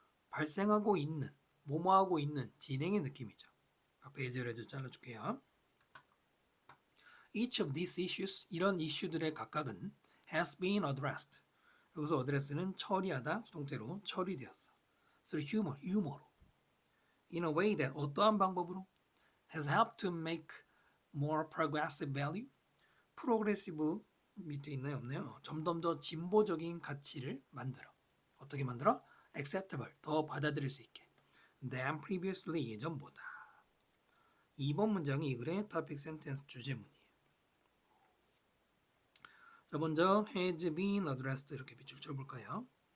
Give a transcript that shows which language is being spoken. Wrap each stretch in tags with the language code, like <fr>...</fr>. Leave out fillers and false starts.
<ko>발생하고 있는 뭐뭐하고 있는 진행의 느낌이죠. 앞에 예절해서 잘라줄게요. Each of these issues 이런 이슈들의 각각은 has been addressed 여기서 address는 처리하다 수동태로 처리되었어.</ko> <en>through humor 유머로 in a way that 어떠한 방법으로 has helped to make more progressive value progressive 밑에 있나요?</en> <ko>없나요? 점점 더 진보적인 가치를 만들어. 어떻게 만들어? acceptable 더 받아들일 수 있게 than previously 예전보다. 2번 문장이 이 글의 topic sentence 주제문이에요. 자 먼저 has been addressed 이렇게 밑줄 쳐볼까요?</ko>